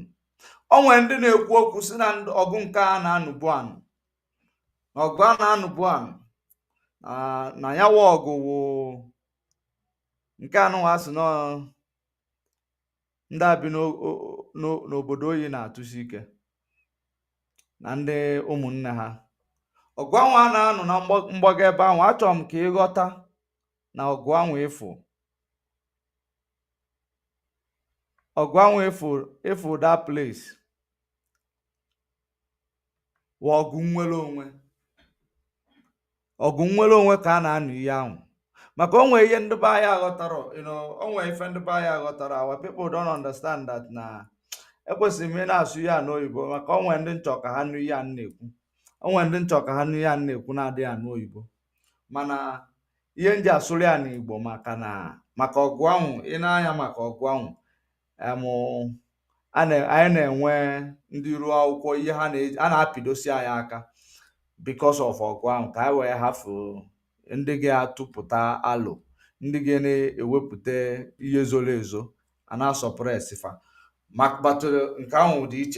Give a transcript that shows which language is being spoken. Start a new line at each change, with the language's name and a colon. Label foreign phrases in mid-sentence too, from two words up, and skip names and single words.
Igbo: O nwere ndị na-ekwu okwu si na ọgụ nke a na-anụbu anụ na ọgụ a na-anụbu anụ na yawa ọgụ wụ nke anụnwa sị ndị a bi n'obodo oyi na-atụsi ike na ndị ụmụnne ha. Ọgụ ahụ a na-anụ na mgbago ebe ahụ, achọrọ m ka ịghọta na ọgụ ahụ efu
English: that place
Igbo: wụ ọgụ nnwere onwe. Ọgụ nnwere onwe ka a na-anụ ihe ahụ, maka onwe ihe ndị be anyị aghọtara. Onwe ife ndị be anyị aghọtara.
English: Our people don't understand that
Igbo: na ekwesịrị m ị na-asụ ihe a n'oyibo, maka onwe ndị nchọ ka ha nụ ihe a na-ekwu. Onwe ndị nchọ ka ha nụ ihe a na-ekwu na-adịghị anụ oyibo, mana ihe nji asụrụ ya n'Igbo maka ọgụ ahụ. Ị na-anya maka ọgụ ahụ, anyị na-enwe ndị ruo akwụkwọ ihe a na-apịdosi anyị aka
English: because of
Igbo: ọgụ ahụ, ka anyị wee hafụ ndị ga-atụpụta alụ, ndị ga na-ewepụta ihe zoro ezo a na-asọpụresi fa batụrụ nke ahụ dị iche.